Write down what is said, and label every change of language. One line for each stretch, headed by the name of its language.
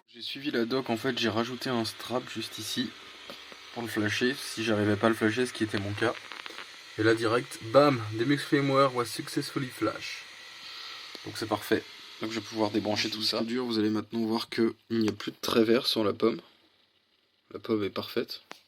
French: Suivi la doc, en fait j'ai rajouté un strap juste ici pour le flasher si j'arrivais pas à le flasher, ce qui était mon cas. Et là direct, bam,
English: Demux firmware was successfully flash.
French: Donc c'est parfait. Donc je vais pouvoir débrancher tout ça. Vous allez maintenant voir que il n'y a plus de trait vert sur la pomme. La pomme est parfaite.